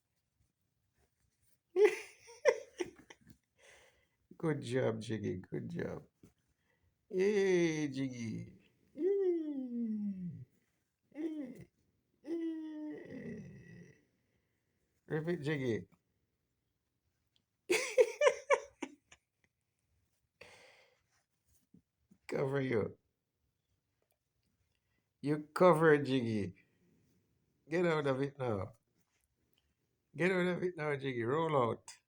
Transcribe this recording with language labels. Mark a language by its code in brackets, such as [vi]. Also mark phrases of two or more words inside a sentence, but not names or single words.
[en] Good job, Jiggy. Good job. Yay, Jiggy. Yay. Yay. Yay. Rip it, Jiggy. Cover you. You cover Jiggy. Get out of it now. Get out of it now, Jiggy. Roll out.